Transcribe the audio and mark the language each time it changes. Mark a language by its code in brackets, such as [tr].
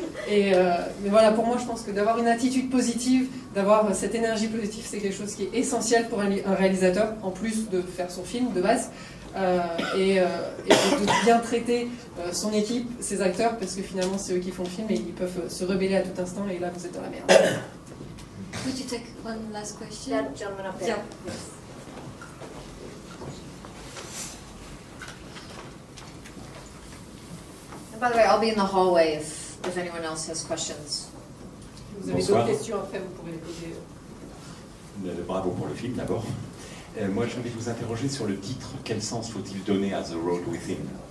[fr] Mais voilà, pour moi je pense que d'avoir une attitude positive, d'avoir cette énergie positive, c'est quelque chose qui est essentiel pour un réalisateur, en plus de faire son film de base, et de bien traiter son équipe, ses acteurs, parce que finalement c'est eux qui font le film et ils peuvent se rebeller à tout instant, et là vous êtes dans la merde. [en] Could you take one last question? That gentleman up there. Yeah. And by the way, I'll be in the hallway if anyone else has questions. [fr] Vous avez d'autres questions après, vous pourrez les poser. Bravo pour le film d'abord. Moi je vais vous interroger sur le titre. Quel sens faut-il donner à The Road Within?